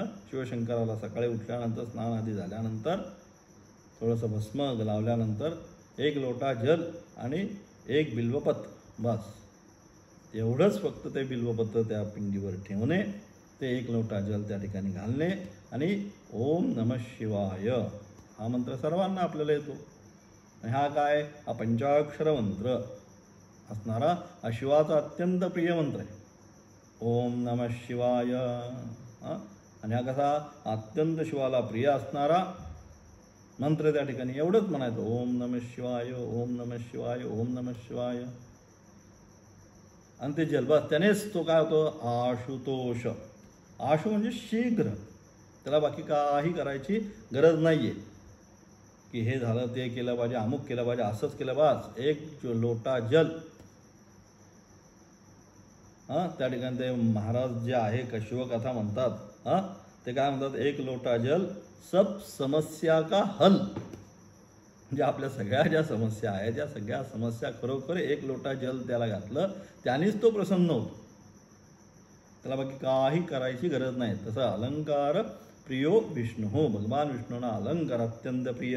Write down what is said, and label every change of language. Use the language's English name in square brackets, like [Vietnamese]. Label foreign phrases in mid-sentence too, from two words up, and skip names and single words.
[Marathi] शिवशंकराला सकाळी उठल्यानंतर स्नान आधी झाल्यानंतर थोडंसं भस्म लावल्यानंतर एक लोटा जल आणि एक बिल्वपत्र बस, एवढंच फक्त ते बिल्वपत्र त्या पिंडीवर ठेवणे, ते एक लोटा जल त्या ठिकाणी घालणे आणि [Sanskrit] ओम नमः शिवाय [Marathi] हा मंत्र सर्वांना आपल्याला येतो. हा काय, हा पंचाक्षर मंत्र असणारा हा शिवाचा अत्यंत प्रिय मंत्र आहे. [Sanskrit] ओम नमः शिवाय. [Marathi] आणि हा कसा अत्यंत शिवाला प्रिय असणारा मंत्र त्या ठिकाणी एवढंच म्हणायचं, [Sanskrit] ओम नमः शिवाय, ओम नमः शिवाय, ओम नमः शिवाय. [Marathi] आणि ते जलबस त्यानेच तो काय होतो, आशुतोष. आशु म्हणजे शीघ्र, त्याला बाकी काही करायची गरज नाही आहे की हे झालं ते केलं पाहिजे, अमुक केलं पाहिजे, असंच केलं बस. एक लोटा जल. त्या ठिकाणी ते महाराज जे आहे शिवकथा म्हणतात, ते काय म्हणतात, [Hindi] एक लोटा जल सब समस्या का हल. [Marathi] म्हणजे आपल्या सगळ्या ज्या समस्या आहेत त्या सगळ्या समस्या खरोखर एक लोटा जल त्याला घातलं त्यानेच तो प्रसन्न होतो, त्याला बाकी काही करायची गरज नाही. तसं [Sanskrit] अलंकार प्रियो विष्णू. [Marathi] भगवान विष्णूंना अलंकार अत्यंत प्रिय.